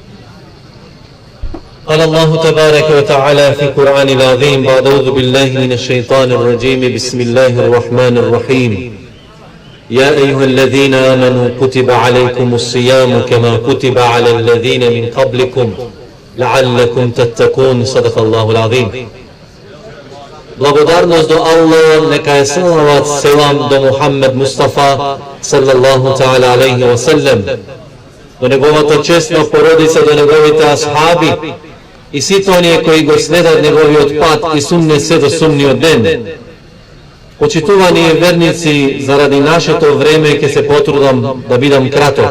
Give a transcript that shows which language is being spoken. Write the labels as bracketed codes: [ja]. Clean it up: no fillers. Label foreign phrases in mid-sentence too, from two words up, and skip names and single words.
[ar] قال الله تبارك وتعالى في القرآن العظيم بعد أعوذ بالله من الشيطان الرجيم بسم الله الرحمن الرحيم يا أيها الذين آمنوا كتب عليكم الصيام كما كتب على الذين من قبلكم لعلكم تتقون صدق الله العظيم. [mk] Благодарност до Аллах, нека е салават, селам до Мухаммед Мустафа, [ar] صلى الله تعالى عليه وسلم, [mk] до неговата честна породица, до неговите асхаби и сите оние кои го следат неговиот пат и суннет се до сунниот ден. Почитувани верници, заради нашето време ќе се потрудам да бидам краток.